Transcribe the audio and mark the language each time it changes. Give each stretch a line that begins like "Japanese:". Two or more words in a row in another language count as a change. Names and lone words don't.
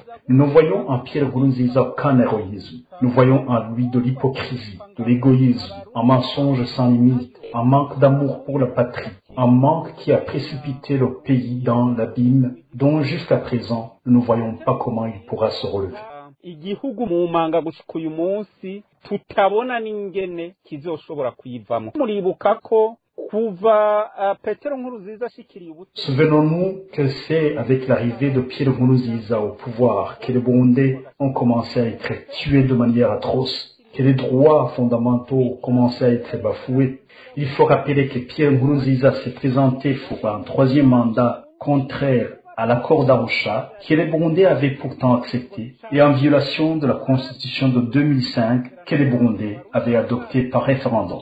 French: Nous ne voyons en Pierre Nkurunziza qu'un héroïsme. Nous voyons en lui de l'hypocrisie, de l'égoïsme, un mensonge sans limite, un manque d'amour pour la patrie, un manque qui a précipité le pays dans l'abîme dont jusqu'à présent nous ne voyons pas comment il pourra se relever.
Rundi: Igihugu mu manga gushika uyu munsi tutabona n'ingene kizoshobora kuyivamo. Muribuka ko kuva Petero Nkurunziza ashikiriye ubutegetsi.
French: Souvenons-nous que c'est avec l'arrivée de Pierre Nkurunziza au pouvoir que les Burundais ont commencé à être tués de manière atroce, que les droits fondamentaux commençaient à être bafoués. Il faut rappeler que Pierre Nkurunziza s'est présenté pour un troisième mandat contraire à l'accord d'Arusha, que les Burundais avaient pourtant accepté, et en violation de la Constitution de 2005 que les Burundais avaient adoptée par référendum.